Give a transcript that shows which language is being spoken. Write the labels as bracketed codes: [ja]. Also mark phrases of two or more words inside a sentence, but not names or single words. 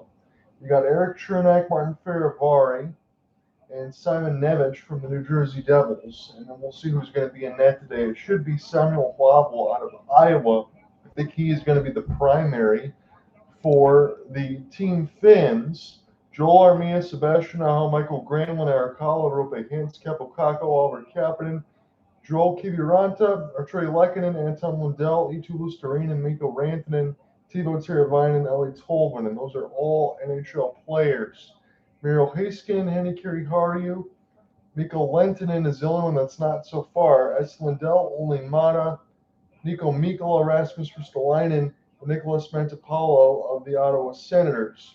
[en] You got Erik Cernak, Martin Fehervary, and Simon Nemec from the New Jersey Devils. And then we'll see who's going to be in net today. It should be Samuel Hlavaj out of Iowa. I think he is going to be the primary for the Team Finns. Joel Armia, Sebastian Aho, Michael Granlund, Arikala, Roope, Hintz, Keppo Kakko, Oliver Kapanen, Joel Kiviranta, Artturi Lehkonen, Anton Lindell, Eetu Luostarinen, Mikko Rantanen, Teuvo Teravainen, Eli Tolvanen. And those are all NHL players. Miro Heiskanen, Henni Kirihariu, Mikko Lehtonen is the only one that's not so far. S. Lindell, Oli Mata, Niko Mikkola, Rasmus Ristolainen, and Nicholas Mentapalo of the Ottawa Senators.